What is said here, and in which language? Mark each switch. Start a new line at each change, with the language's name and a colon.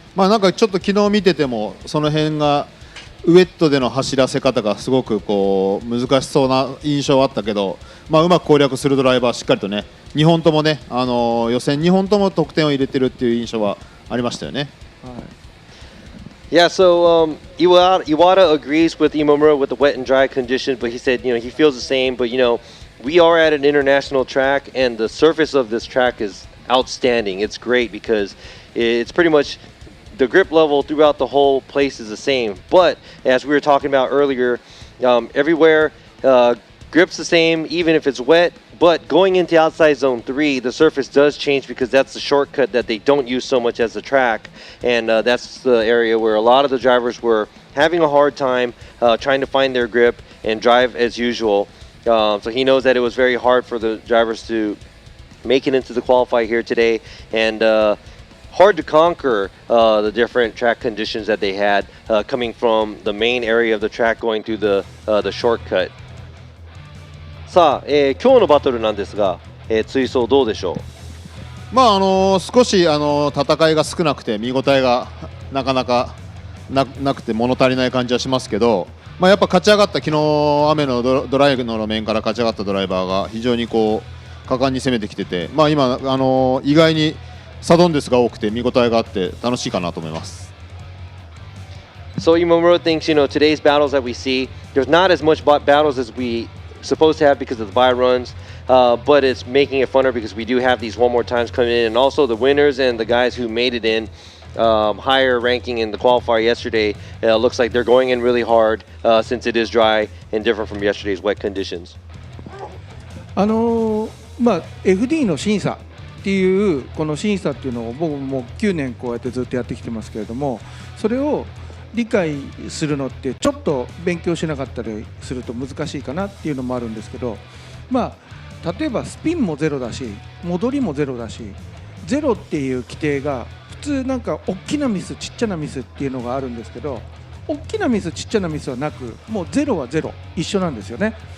Japanese: なんかちょっと昨日見ててもその辺がウェットでの走らせ方がすごくこう難しそうな印象はあったけど、うまく攻略するドライバーしっかりとね、2本ともね、予選2本とも得点を入れてるっていう印象はありましたよね。はい。
English: Yeah, so Iwata agrees with Imamura with the wet and dry condition, but he said, he feels the same. But, we are at an international track, and the surface of this track is outstanding. It's great because it's pretty much the grip level throughout the whole place is the same. But as we were talking about earlier, everywhere grip's the same, even if it's wet. But going into outside zone 3, the surface does change because that's the shortcut that they don't use so much as the track. And that's the area where a lot of the drivers were having a hard time trying to find their grip and drive as usual. So he knows that it was very hard for the drivers to make it into the qualify here today. And hard to conquer the different track conditions that they had coming from the main area of the track going through the shortcut.
Japanese: さあ、今日のバトルなんですが、追走どうでしょう。少し戦いが少なくて見応えがなかなかなくて物足りない感じはしますけど、まあ、やっぱ勝ち上がった昨日雨のドライの路面から勝ち上がったドライバーが非常にこう果敢に攻めてきてて、まあ、今、意外にサドンデスが多くて見応えがあって楽しいかなと思います。
English: So Imamura thinks, today's battles that we see, there's not as much battles as we supposed to have because of the bye runs, but it's making it funner because we do have these one more times coming in, and also the winners and the guys who made it in higher ranking in the qualifier yesterday, looks like they're going in really hard since it is dry and different from yesterday's wet conditions.
Japanese: FD の審査っていうこの審査っていうのを僕も9年こうやってずっとやってきてますけれども、それを理解するのってちょっと勉強しなかったりすると難しいかなっていうのもあるんですけど、例えばスピンもゼロだし戻りもゼロだし、ゼロっていう規定が普通なんか大きなミスちっちゃなミスっていうのがあるんですけど、大きなミスちっちゃなミスはなく、もうゼロはゼロ一緒なんですよね。